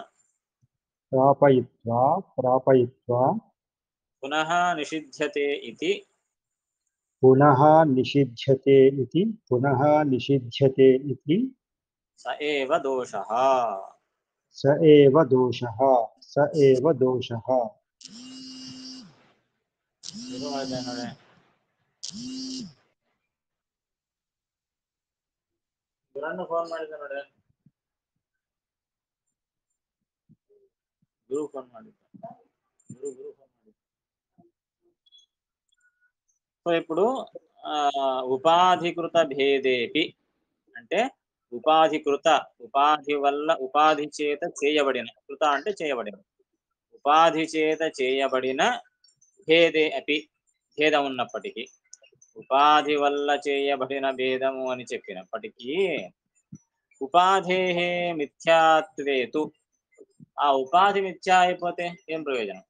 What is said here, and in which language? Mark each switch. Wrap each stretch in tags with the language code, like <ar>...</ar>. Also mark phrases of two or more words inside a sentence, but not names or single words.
<sa>प्रापयित्वा पुनः निषिध्यते इति पुनः निषिध्यते इति स एव दोषः। स एव दोषः स एव दोषः</sa> <kn>ಶುರು ಮಾಡಿದೆ ನೋಡಿ. ಗುರನ್ನು ಫೋನ್ ಮಾಡಿದ್ದೆ ನೋಡಿ. ಗುರು ಫೋನ್ ಮಾಡಿದ್ದ. ಗುರು ಫೋನ್ ಮಾಡಿದ್ದ.</kn> <te>సో ఇప్పుడు</te> <sa>ఉపాధికృత భేదేపి</sa> <te>అంటే ఉపాధి వల్ల ఉపాధి చేత చేయబడిన కృత అంటే చేయబడిన ఉపాధి చేత చేయబడిన</te> <sa>భేదే అపి</sa> <te>భేదం ఉన్నప్పటికీ ఉపాధి వల్ల చేయబడిన భేదము అని చెప్పినప్పటికీ</te> <sa>ఉపాధేహే మిథ్యాత్వేతు</sa> <te>ఆ ఉపాధి మిథ్యా అయిపోతే ఏం ప్రయోజనం?</te>